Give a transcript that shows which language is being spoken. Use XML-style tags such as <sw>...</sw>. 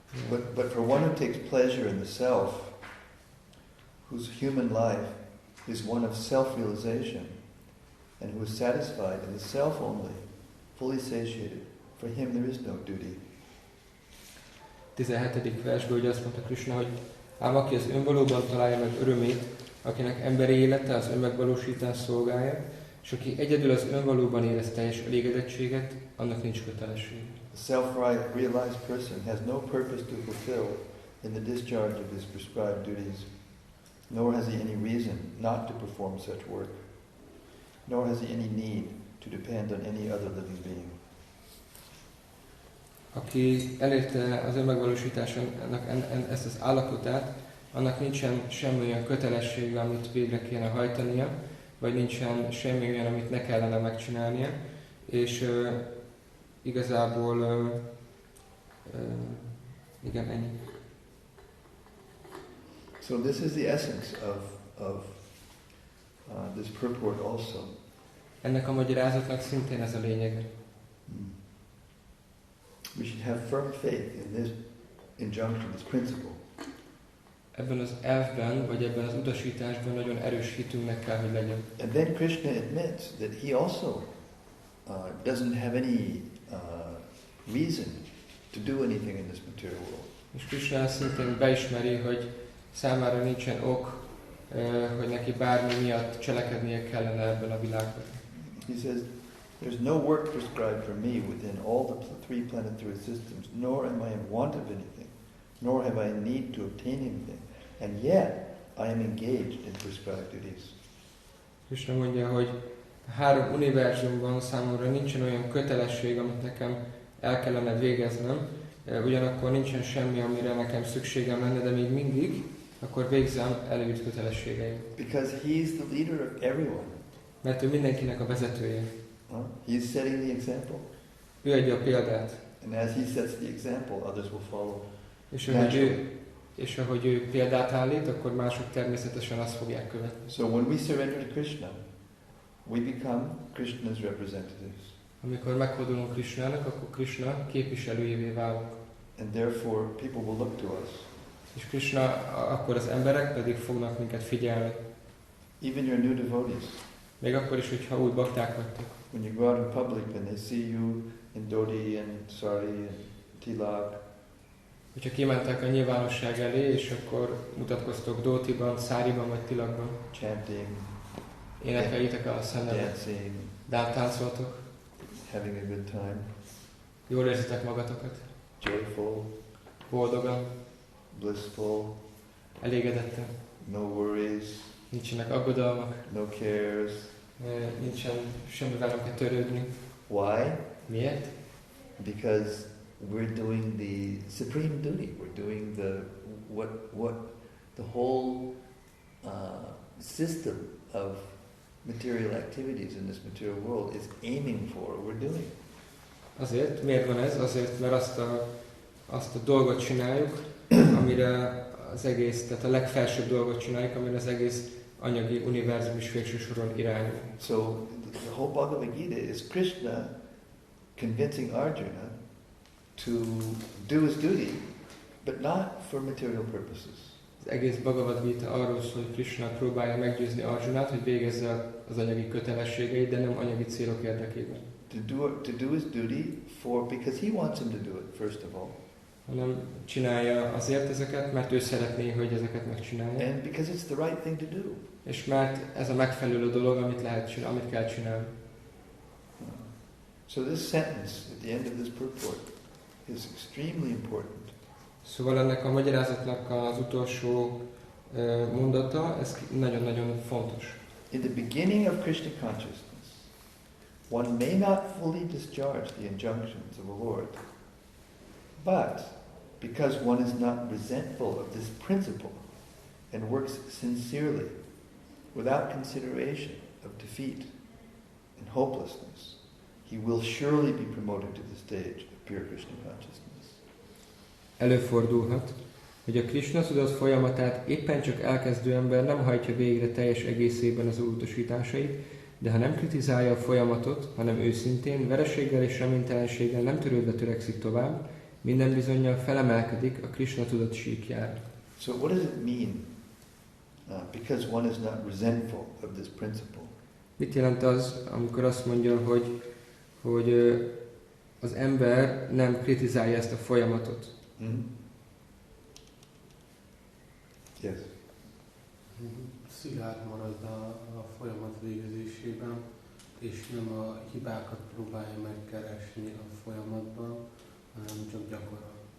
<en>But for one who takes pleasure in the self, whose human life is one of self-realization, and who is satisfied in the self only, fully satiated, for him there is no duty.</en> <hu>17. versből ugye azt mondta Krishna, hogy ám aki az önvalóban találja meg örömét, akinek emberi élete az önmegvalósítás szolgálja, és aki egyedül az önvalóban érez teljes elégedettséget, annak nincs kötelessége.</hu> <en>The self-realized person has no purpose to fulfill in the discharge of his prescribed duties, nor has he any reason not to perform such work, nor has he any need to depend on any other living being.</en> <hu>Aki elérte az önmegvalósításának ezt az állapotát, annak nincsen semmi olyan kötelessége, amit végre kéne hajtania, vagy nincsen semmi olyan, amit ne kellene megcsinálnia, és igazából igen, ennyi.</hu> <en>So this is the essence of this purport also.</en> <hu>Ennek a magyarázatnak szintén ez a lényege.</hu> <en>We should have firm faith in this injunction, this principle.</en> <hu>Ebben az elvben, vagy ebben az utasításban nagyon erős hitünknek kell, hogy legyen.</hu> <en>And then Krishna admits that he also doesn't have any reason to do anything in this material world.</en> <hu>És Krishna szintén beismeri, hogy számára nincsen ok, hogy neki bármi miatt cselekednie kellene ebben a világban.</hu> <en>He says, there's no work prescribed for me within all the three planetary systems, nor am I in want of anything, nor have I need to obtain anything, and yet I am engaged in prescribed duties.</en> <hu>Krishna mondja, hogy a 3 univerzumban számomra nincsen olyan kötelesség, amit nekem el kellene végeznem, ugyanakkor nincsen semmi, amire nekem szükségem lenne, de még mindig, akkor végzem előírt kötelességeim.</hu> <en>Because he's the leader of everyone.</en> <hu>Mert ő mindenkinek a vezetője.</hu> <en>He's setting the example.</en> <hu>Ő adja a példát.</hu> <en>And as he sets the example, others will follow.</en> <hu>És ahogy ő példát állít, akkor mások természetesen azt fogják követni.</hu> <en>So when we surrender to Krishna, we become Krishna's representatives.</en> <hu>Amikor meghódolunk Krishnának, akkor Krishna képviselőjévé válunk.</hu> <en>And therefore people will look to us.</en> <hu>És Krishna, akkor az emberek pedig fognak minket figyelni.</hu> <en>Even your new devotees.</en> <hu>Még akkor is, hogyha új bakták vagytok.</hu> <en>When you go out in public and they see you in dhoti and sari and tilak.</en> <hu>Hogyha kimentek a nyilvánosság elé, és akkor mutatkoztok dhótiban, száriban vagy tilakban.</hu> <en>Chanting.</en> <hu>Énekeljétek el a szennevet.</hu> <en>Dancing.</en> <hu>Táncoltok.</hu> <en>Having a good time.</en> <hu>Jól érzitek magatokat.</hu> <en>Joyful.</en> <hu>Boldogan.</hu> <en>Blissful.</en> <hu>Elégedetten.</hu> <en>No worries.</en> <hu>Nincsenek aggodalmak.</hu> <en>No cares.</en> <hu>Nincsen semmivel nem kell törődni.</hu> <en>Why?</en> <hu>Miért?</hu> <en>Because we're doing the supreme duty. We're doing what the whole system of material activities in this material world is aiming for. We're doing.</en> <hu>Azért, miért van ez? Azért, mert azt a dolgot csináljuk, amire az egész, tehát a legfelsőbb dolgot csináljuk, amire az egész anyagi univerzum is végső soron irányul.</hu> <en>So the whole Bhagavad Gita is Krishna convincing Arjuna to do his duty but not for material purposes.</en> <hu>Az egész Bhagavad Gita arról szól, hogy Krishna próbálja meggyőzni Arjunát, hogy végezze az anyagi kötelességeit, de nem anyagi célok érdekében.</hu> <en>To do his duty because he wants him to do it, first of all.</en> <hu>Hanem csinálja azért ezeket, mert ő szeretné, hogy ezeket megcsinálja.</hu> <en>And because it's the right thing to do.</en> <hu>És mert ez a megfelelő dolog, amit kell csinálni.</hu> <en>So this sentence at the end of this purport is extremely important.</en> <hu>Szóval ennek a magyarázatnak az utolsó mondata, ez nagyon-nagyon fontos.</hu> <en>In the beginning of Krishna consciousness, one may not fully discharge the injunctions of the Lord, but because one is not resentful of this principle and works sincerely, without consideration of defeat and hopelessness, he will surely be promoted to the stage of pure Krishna consciousness.</en> <hu>Előfordulhat, hogy a Krishna tudat folyamatát éppen csak elkezdő ember nem hajtja végre teljes egészében az utasításait, de ha nem kritizálja a folyamatot, hanem őszintén, vereséggel és reménytelenséggel nem törődve törekszik tovább, minden bizonnyal felemelkedik a Krishna tudat síkjára.</hu> <en>So what does it mean? Because one is not resentful of this principle.</en> <hu>Mit jelent az, amikor azt mondja, hogy az ember nem kritizálja ezt a folyamatot?</hu> <en>Yes.</en> <hu>Szilárd marad a folyamat végezésében, és nem a hibákat próbálja megkeresni a folyamatban, hanem csak gyakorol.</hu>